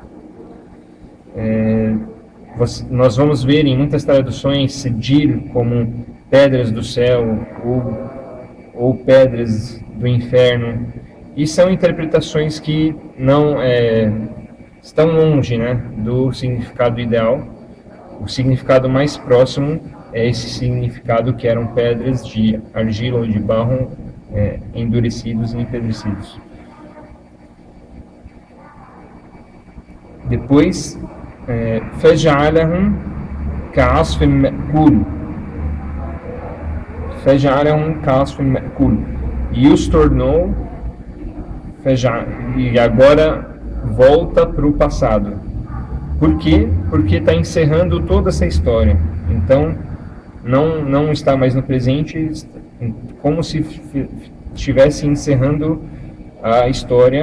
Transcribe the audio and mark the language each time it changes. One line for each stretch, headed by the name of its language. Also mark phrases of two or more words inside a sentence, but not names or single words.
Portuguese: Nós vamos ver em muitas traduções Sijil como pedras do céu ou pedras do inferno, e são interpretações que não estão longe, né, do significado ideal. O significado mais próximo é esse significado, que eram pedras de argila ou de barro endurecidos e empedrecidos. Depois,
Arabic: فَجَعَلَهُمْ كَعَصْفٍ مَأْكُولٍ,
Portuguese: e os tornou, e agora volta para o passado. Por quê? Porque está encerrando toda essa história. Então não está mais no presente, como se estivesse encerrando a história.